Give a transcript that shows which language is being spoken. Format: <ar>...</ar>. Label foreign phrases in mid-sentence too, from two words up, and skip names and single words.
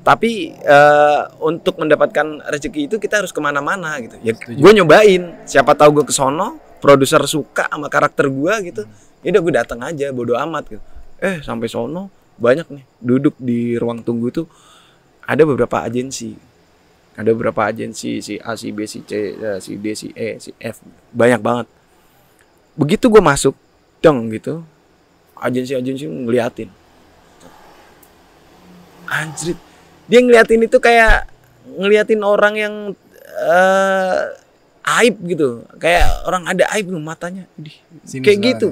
<id>Tapi untuk mendapatkan rezeki itu kita harus kemana-mana gitu. Ya gue nyobain. Siapa tahu gue kesono, produser suka sama karakter gue gitu. Ya udah gue datang aja, bodo amat gitu. Sampai sono banyak nih duduk di ruang tunggu tuh ada beberapa agensi. Ada beberapa agensi, si A, si B, si C, si D, si E, si F, banyak banget. Begitu gue masuk, dong gitu, agensi ngeliatin. Anjrit, dia ngeliatin itu kayak ngeliatin orang yang aib gitu, kayak orang ada aib loh matanya, kayak gitu.</id>